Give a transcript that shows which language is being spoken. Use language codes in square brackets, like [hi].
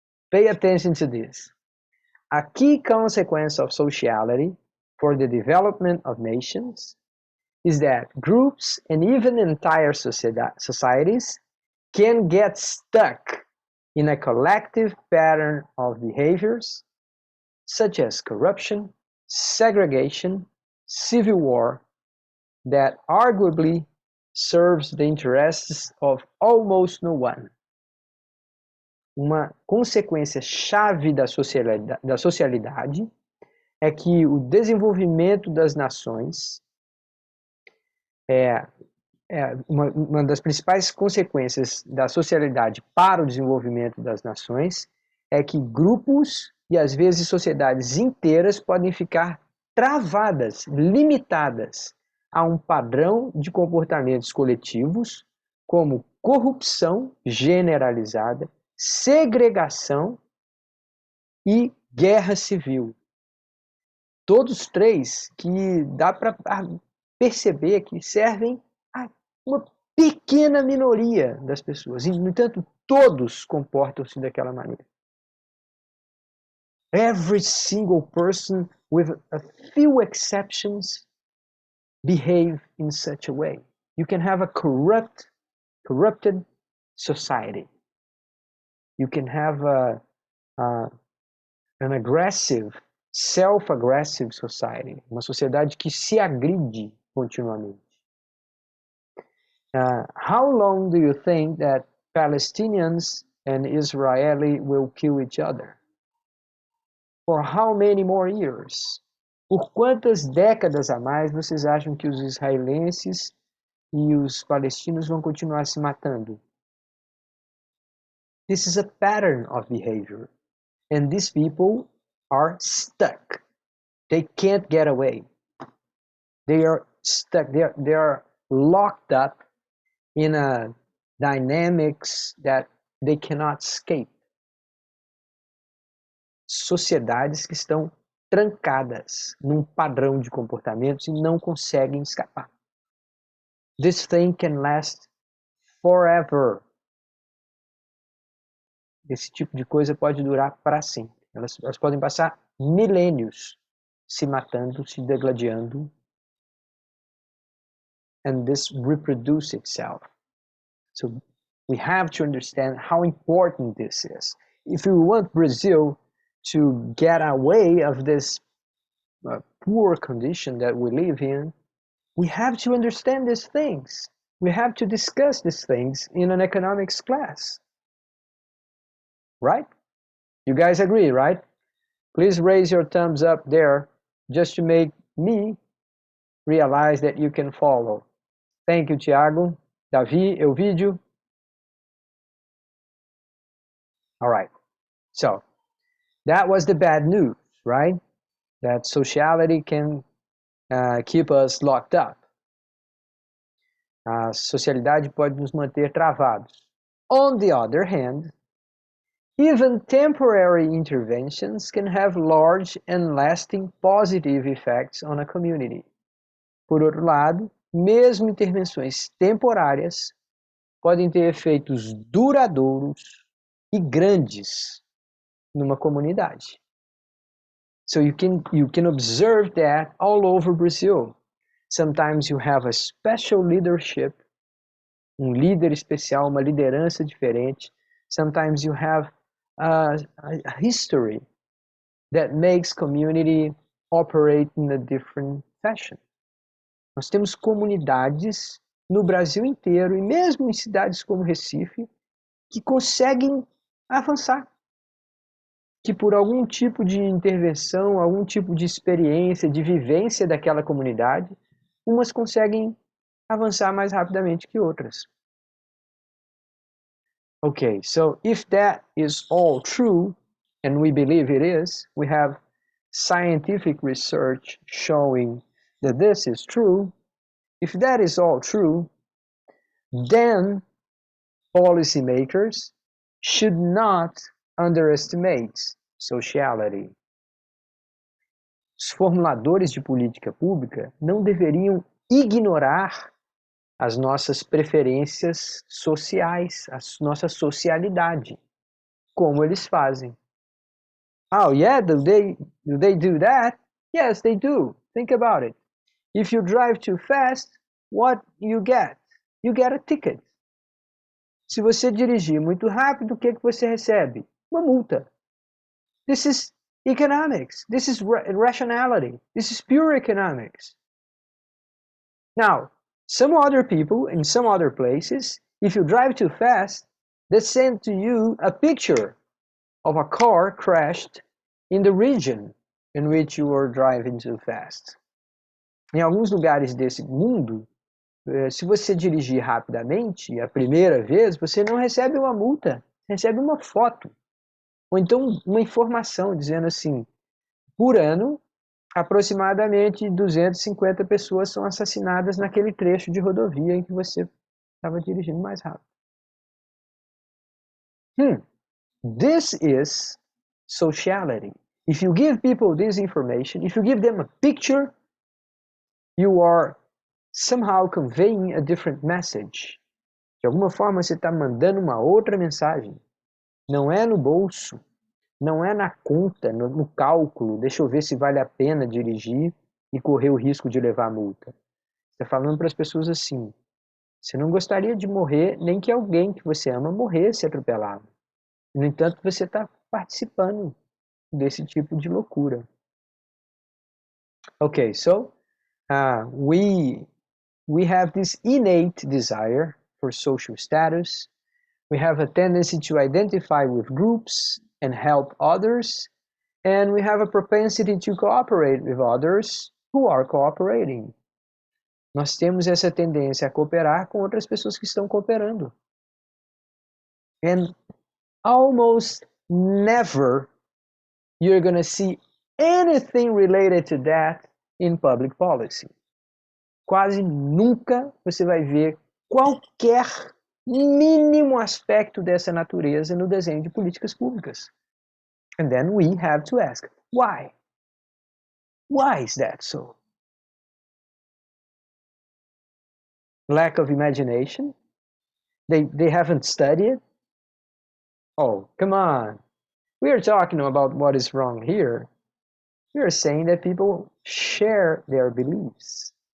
[en] Pay attention to this. A key consequence of sociality for the development of nations is that groups and even entire societies can get stuck in a collective pattern of behaviors such as corruption, segregation, civil war, that arguably serves the interests of almost no one. [pt] Uma consequência chave da socialidade é que o desenvolvimento das nações uma das principais consequências da socialidade para o desenvolvimento das nações é que grupos e às vezes sociedades inteiras podem ficar travadas, limitadas a um padrão de comportamentos coletivos como corrupção generalizada, segregação e guerra civil. Todos três que dá para perceber que servem a uma pequena minoria das pessoas. E, no entanto, todos comportam-se daquela maneira. [en] Every single person, with a few exceptions, behave in such a way. You can have a corrupted society. You can have an aggressive, self-aggressive society. [pt] Uma sociedade que se agride continuamente. [en] How long do you think that Palestinians and Israeli will kill each other? For how many more years? [pt] Por quantas décadas a mais vocês acham que os israelenses e os palestinos vão continuar se matando? [en] This is a pattern of behavior. And these people are stuck. They can't get away. They are stuck. They are locked up in a dynamics that they cannot escape. [pt] Sociedades que estão trancadas num padrão de comportamentos e não conseguem escapar. [en] This thing can last forever. [pt] Esse tipo de coisa pode durar para sempre. Elas podem passar milênios se matando, se degladiando. [en] and this reproduce itself. So we have to understand how important this is. If we want Brazil to get away of this poor condition that we live in, we have to understand these things. We have to discuss these things in an economics class. Right? You guys agree, right? Please raise your thumbs up there just to make me realize that you can follow. Thank you, Thiago. Davi, Elvídio. All right. So that was the bad news, right? That sociality can keep us locked up. [pt] A socialidade pode nos manter travados. [en] On the other hand, even temporary interventions can have large and lasting positive effects on a community. [pt] Por outro lado, mesmo intervenções temporárias podem ter efeitos duradouros e grandes numa comunidade. [en] So you can observe that all over Brazil. Sometimes you have a special leadership, [pt] líder especial, uma liderança diferente. [en] Sometimes you have a history that makes community operate in a different fashion. [pt] Nós temos comunidades no Brasil inteiro e mesmo em cidades como Recife que conseguem avançar, que por algum tipo de intervenção, algum tipo de experiência, de vivência daquela comunidade, umas conseguem avançar mais rapidamente que outras. [en] Okay, so if that is all true, and we believe it is, we have scientific research showing that this is true. If that is all true, then policymakers should not underestimate sociality. [pt] Os formuladores de política pública não deveriam ignorar as nossas preferências sociais, a nossa socialidade, como eles fazem. [en] Oh yeah, do they do that? Yes, they do. Think about it. If you drive too fast, what you get? You get a ticket. [pt] Se você dirigir muito rápido, o que você recebe? Uma multa. [en] This is economics. This is rationality. This is pure economics. Now, some other people in some other places, if you drive too fast, they send to you a picture of a car crashed in the region in which you were driving too fast. [pt] Em alguns lugares desse mundo, se você dirigir rapidamente, a primeira vez, você não recebe uma multa, recebe uma foto. Ou então uma informação dizendo assim, por ano, aproximadamente 250 pessoas são assassinadas naquele trecho de rodovia em que você estava dirigindo mais rápido. [en] This is sociality. If you give people this information, if you give them a picture, you are somehow conveying a different message. [pt] De alguma forma você está mandando uma outra mensagem. Não é no bolso, não é na conta, no cálculo, deixa eu ver se vale a pena dirigir e correr o risco de levar multa. Você está falando para as pessoas assim, você não gostaria de morrer, nem que alguém que você ama morresse atropelado. No entanto, você está participando desse tipo de loucura. [en] Okay, so we have this innate desire for social status. We have a tendency to identify with groups and help others. And we have a propensity to cooperate with others who are cooperating. [pt] Nós temos essa tendência a cooperar com outras pessoas que estão cooperando. [en] And almost never you're going to see anything related to that in public policy. [pt] Quase nunca você vai ver qualquer mínimo aspecto dessa natureza no desenho de políticas públicas. [en] And then we have to ask, why? Why is that so? Lack of imagination? They haven't studied? Oh, come on. We are talking about what is wrong here. We are saying that people share their beliefs.